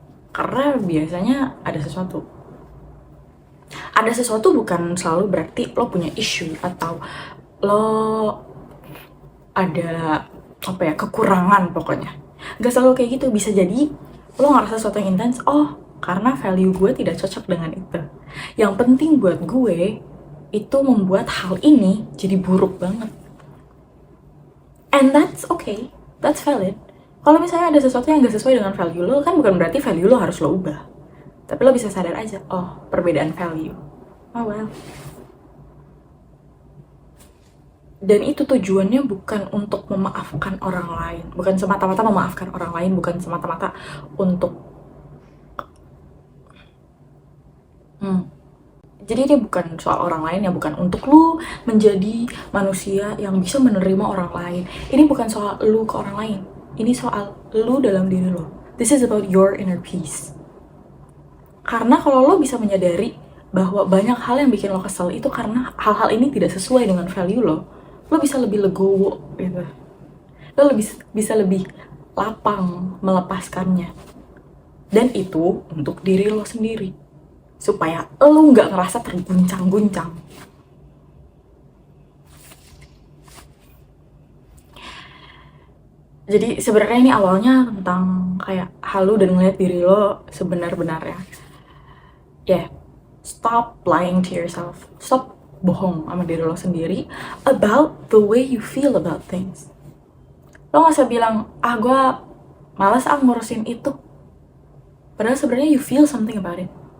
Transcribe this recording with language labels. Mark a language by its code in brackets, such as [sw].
[id] Karena biasanya ada sesuatu bukan selalu berarti lo punya issue atau lo ada kekurangan pokoknya. Gak selalu kayak gitu. Bisa jadi lo ngerasa sesuatu yang intens, oh karena value gue tidak cocok dengan itu. Yang penting buat gue itu membuat hal ini jadi buruk banget. [en] And that's okay, that's valid. [id] Kalau misalnya ada sesuatu yang gak sesuai dengan value lo, kan bukan berarti value lo harus lo ubah. Tapi lo bisa sadar aja, oh perbedaan value. [en] Oh well. [id] Dan itu tujuannya bukan untuk memaafkan orang lain, bukan semata-mata memaafkan orang lain, bukan semata-mata untuk jadi dia bukan soal orang lain, ya bukan untuk lu menjadi manusia yang bisa menerima orang lain. Ini bukan soal lu ke orang lain, ini soal lu dalam diri lo. [en] This is about your inner peace. [id] Karena kalau lo bisa menyadari bahwa banyak hal yang bikin lo kesel itu karena hal-hal ini tidak sesuai dengan value lo bisa lebih legowo gitu. Lo bisa lebih lapang melepaskannya. Dan itu untuk diri lo sendiri, supaya lo nggak ngerasa terguncang-guncang. Jadi sebenarnya ini awalnya tentang kayak halu dan ngeliat diri lo sebenar-benarnya. [en] Yeah, stop lying to yourself. Stop [id] bohong sama diri lo sendiri [en] about the way you feel about things. [id] Lo nggak usah bilang, gue malas ngurusin itu. Padahal sebenarnya [en] you feel something about it.